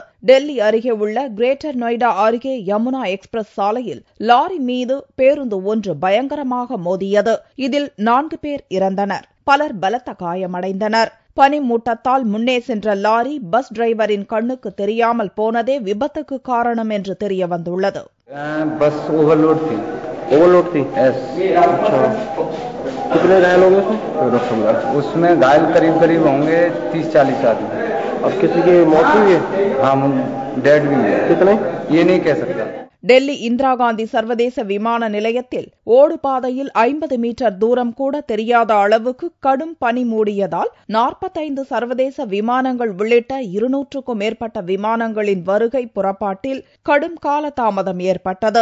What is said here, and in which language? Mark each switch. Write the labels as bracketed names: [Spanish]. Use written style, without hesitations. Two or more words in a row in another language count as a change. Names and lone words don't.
[Tamil] டெல்லி அருகே உள்ள கிரேட்டர் நொய்டா அருகே யமுனா எக்ஸ்பிரஸ் சாலையில் லாரி மீது பேருந்து ஒன்று பயங்கரமாக மோதியது. இதில் 4 பேர் இறந்தனர். பலர் பலத்த காயமடைந்தனர். பனிமூட்டத்தால் முன்னே சென்ற லாரி பஸ் டிரைவரின் கண்ணுக்கு தெரியாமல் போனதே விபத்துக்கு காரணம் என்று தெரிய வந்துள்ளது. [Hindi] பஸ் ओवरलोड थी कितने घायल होंगे उसमें? घायल करीब होंगे 30-40 आदमी. अब किसी की मौत हुई है? हाँ, डेड भी है। कितने ये नहीं कह सकता. [Tamil] டெல்லி இந்திரா காந்தி சர்வதேச விமான நிலையத்தில் ஓடு பாதையில் 50 மீட்டர் தூரம் கூட தெரியாத அளவுக்கு கடும் பனி மூடியதால் 45 சர்வதேச விமானங்கள் உள்ளிட்ட 200க்கும் மேற்பட்ட விமானங்களின் வருகை புறப்பாட்டில் கடும் காலதாமதம் ஏற்பட்டது.